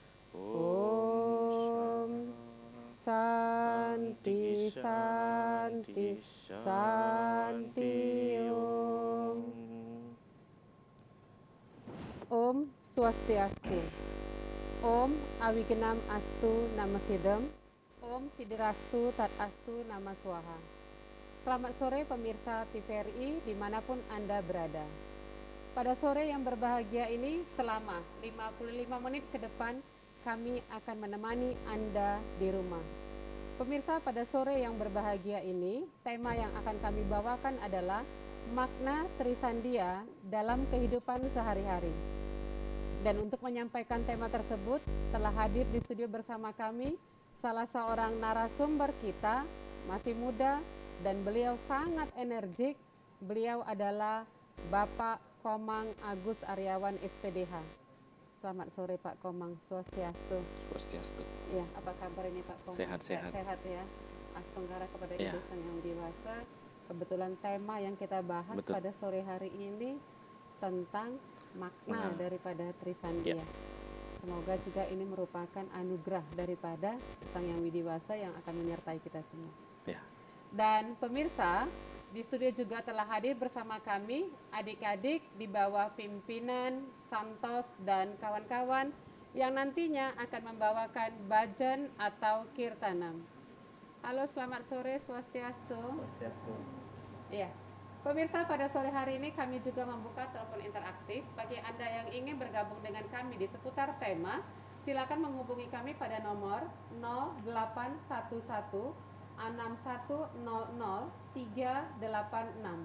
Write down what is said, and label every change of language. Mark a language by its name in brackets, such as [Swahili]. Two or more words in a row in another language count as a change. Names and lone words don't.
[Sanskrit] Om Santi Santi Santi Om. Om Swastiastu. Om Awigenam Astu Namasidam. Om Sidirastu Tat Astu Nama Swaha. [Indonesian] Selamat sore pemirsa TVRI dimanapun Anda berada. Pada sore yang berbahagia ini selama 55 menit ke depan kami akan menemani Anda di rumah. Pemirsa, pada sore yang berbahagia ini tema yang akan kami bawakan adalah makna Trisandia dalam kehidupan sehari-hari. Dan untuk menyampaikan tema tersebut telah hadir di studio bersama kami salah seorang narasumber kita, masih muda dan beliau sangat energik. Beliau adalah Bapak Komang Agus Aryawan SPDH. Selamat sore Pak Komang, Swastiastu. Swastiastu. Ya, apa kabar ini Pak Komang? Sehat-sehat. Sehat ya. Astanggara kepada Ya. Ibu Sang Yang Dewasa. Kebetulan tema yang kita bahas Betul. pada sore hari ini tentang makna daripada Trisandia. Ya. Semoga juga ini merupakan anugerah daripada Sang Yang Widiwasa yang akan menyertai kita semua. Ya. Dan pemirsa, di studio juga telah hadir bersama kami adik-adik di bawah pimpinan Santos dan kawan-kawan yang nantinya akan membawakan bhajan atau kirtanam. Halo, selamat sore, Swastiastu. Swastiastu. Iya. Pemirsa, pada sore hari ini kami juga membuka telepon interaktif. Bagi Anda yang ingin bergabung dengan kami di seputar tema, silakan menghubungi kami pada nomor 0811 6100 386.